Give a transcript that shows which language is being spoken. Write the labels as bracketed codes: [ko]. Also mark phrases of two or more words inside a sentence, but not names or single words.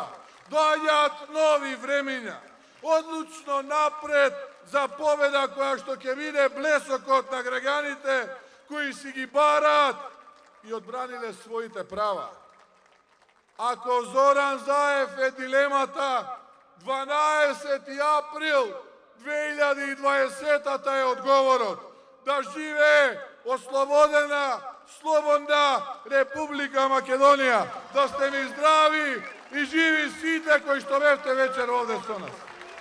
[mk] Доаѓаат нови времиња, одлучно напред за победа која што ќе биде блесокот на граѓаните кои си ги бараат и одбраниле своите права. Ако Зоран Заев е дилемата, 12 април 2020 е одговорот. Да живее ослободена, слободна Република Македонија. Да сте ми здрави и живи сите кои што весте вечер овде с нас.